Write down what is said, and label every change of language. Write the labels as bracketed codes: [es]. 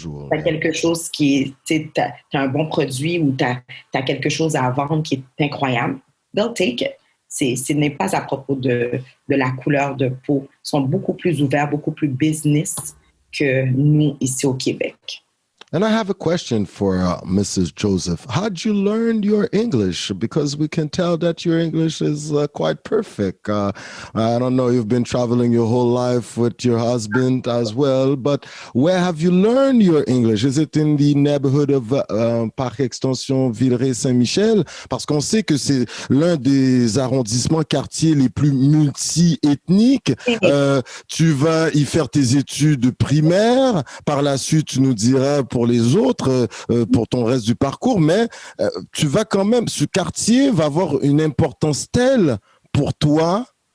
[fr] T'as quelque chose qui est... T'as un bon produit ou t'as quelque chose à vendre qui est incroyable. [en] They'll take it. [fr] Ce n'est pas à propos de la couleur de peau. Ils sont beaucoup plus ouverts, beaucoup plus business que nous ici au Québec. [en] And I have a question for Mrs. Joseph. How'd you learn your English? Because we can tell that your English is quite perfect. I don't know, you've been traveling your whole life with your husband as well, but where have you learned your English? Is it in the neighborhood of Parc Extension Villeray-Saint-Michel? [fr] Parce qu'on sait que c'est l'un des arrondissements quartiers les plus multi-ethniques. Tu vas y faire tes études primaires. Par la suite, tu nous diras pour les autres, pour ton reste du parcours, mais tu vas quand même, ce quartier va avoir une importance telle pour toi.